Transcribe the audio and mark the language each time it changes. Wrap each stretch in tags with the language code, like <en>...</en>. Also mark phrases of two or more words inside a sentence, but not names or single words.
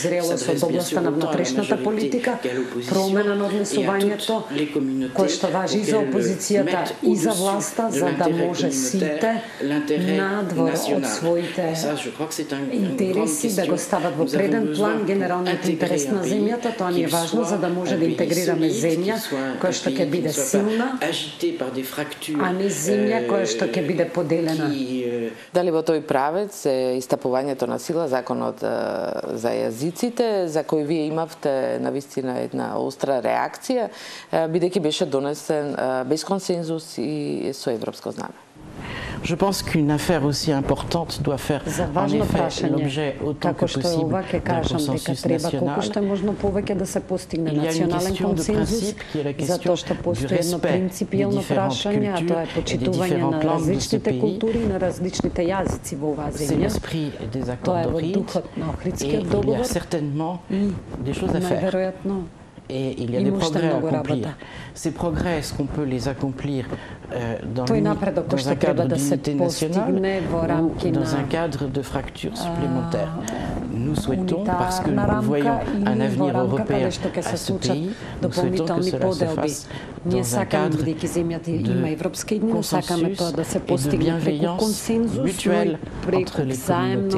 <mk>зрелост од областа на внатрешната политика, промена на однесувањето кој што важи и за опозицијата и за власта, за да може сите надвор од своите интереси да го стават во преден план генералниот интерес на земјата, тоа ни е важно за да може да интегрираме земја која што ќе биде силна, а не земја која што ќе биде поделена. Дали во тој правец е истапувањето на сила законот за јазиците, за кој вие имавте навистина една остра реакција, бидејќи беше донесен без консензус и со европско знаме?</mk> <fr>Je pense qu'une affaire aussi importante doit faire en effet l'objet autant que possible d'un consensus national.</fr> <mk>Колку што е можно повеќе да се постигне национален консензус, затоа што постои едно принципијално прашање, а тоа е почитување на различните култури и на различните јазици во оваа земја. Тоа е во духот на Охридскиот договор и најверојатно</mk> <fr>et il y a des progrès à accomplir. Ces progrès, est-ce qu'on peut les accomplir dans un cadre d'unité nationale ou dans un cadre de fracture supplémentaire? Nous souhaitons, parce que nous voyons un avenir européen à ce pays, nous souhaitons que cela se fasse dans un cadre de consensus et de bienveillance mutuelle entre les communautés.</fr>